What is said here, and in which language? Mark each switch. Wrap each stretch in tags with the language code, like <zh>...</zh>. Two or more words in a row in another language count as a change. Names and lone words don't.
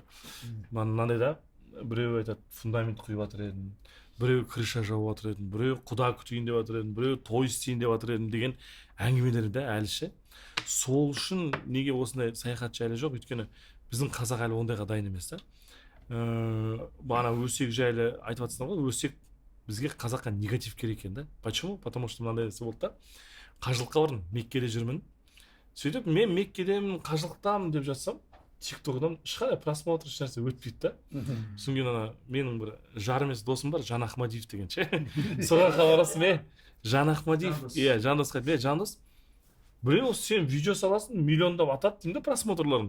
<kk>Мынандай да, біреу айтады, фундамент құйып жатыр едім, біреу крыша жауып жатыр едім, біреу құда күтейін деп жатыр едім, біреу той істейін деп жатыр едім деген әңгімелер да әлі ше. Сол үшін неге осындай саяхатшы әлі жоқ? Өйткені біздің қазақ әлі ондайға дайын емес та. Бана өсек жайлы айтып жатсыңдар ғой, өсек бізге қазаққа негатив керек екен да.</kk> <ru>Почему? Потому что</ru> <kk>мынандай нәрсе болды да. Қажылыққа бардым, Меккеде жүрмін. Сөйтіп мен Меккедемін, қажылықтамын деп жатсам, тиктоктан ешқандай просмотр ешнәрсе өтпейді да. Содан кейін менің бір жарым емес досым бар, Жан Ахмадиев деген ше. Соған хабарластым, Жан Ахмадиев, иә, Жандосқа, Жандос, біреу сен видео саласың, миллиондап атады деймін да просмотрларын.</kk>